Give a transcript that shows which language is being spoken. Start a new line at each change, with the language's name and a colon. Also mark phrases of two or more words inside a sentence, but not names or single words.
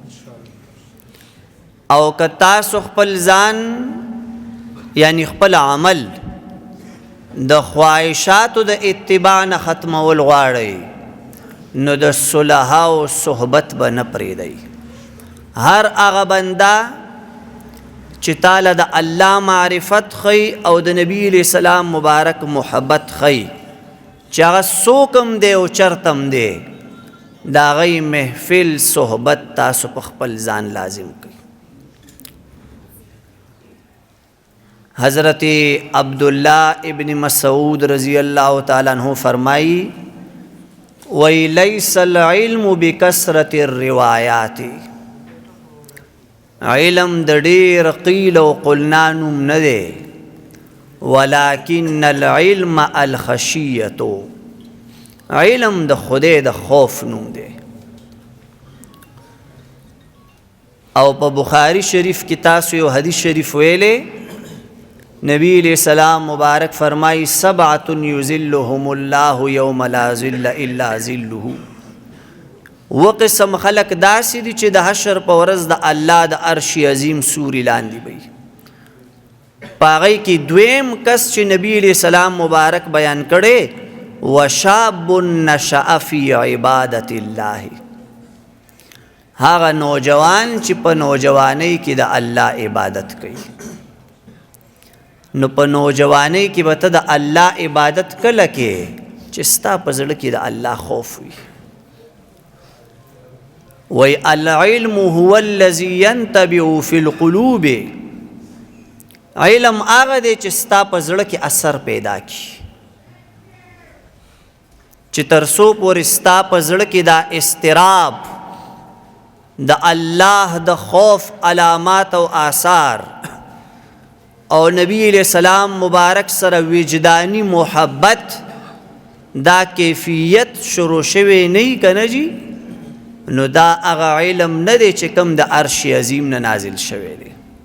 Pashto: او که تاسو خپل ځان یعنی خپل عمل د خواهشاتو د اتباع نه ختمول غواړئ نو د صلحاو صحبت به نه پرېږدئ هر هغه بنده چې تعالی د الله معرفت خی او د نبی
Arabic: علیہ السلام
Pashto: مبارک محبت خی چې هغه څوک دی او چرته دی د هغوی محفل صحبت تاسو په خپل ځان لازم کړئ. حضرت عبداللہ ابن مسعود
Arabic: رضی اللہ تعالیٰ عنہ
Pashto: فرمائی
Arabic: وَلَيْسَ الْعِلْمُ بِكَثْرَةِ الرِّوَایَاتِ
Pashto: علم د ډېر
Arabic: قیل او قلنا
Pashto: نوم نه دی
Arabic: ولکن العلم الخشیة
Pashto: علم د خدای د خوف نوم دی. او په بخاری شریف کې تاسو یو حدیث شریف ویلې نبی
Arabic: علیہ السلام
Pashto: مبارک فرمائی
Arabic: سبعۃ یظلهم اللہ یوم لا ظل الا ظله
Pashto: وقسم خلق داسې دي چې د حشر په ورځ د الله د عرش عظیم سوري لاندې وي. په هغې کې دویم کس چې نبی
Arabic: علیہ السلام
Pashto: مبارک بیان کړی
Arabic: وشاب نشأ فی عبادت الله
Pashto: هغه نوجوان چې په نوجوانی کې د الله عبادت کوي. نو په نوجوانی کې به ته د الله عبادت کله کې چې ستا په زړه کې د الله خوف وي.
Arabic: وی العلم هو الذي ينتبع في القلوب
Pashto: علم هغه دی چې ستا په زړه کې اثر پیدا کړي چې تر څو پورې ستا په زړه کې دا اضطراب د الله د خوف علامات او آثار او نبی
Arabic: علیہ السلام
Pashto: مبارک سره وجدانی محبت دا کیفیت شروع شوی نه کنه جی نو دا هغه علم نه دی چې کوم د عرش عظیم نه نازل شوی دی.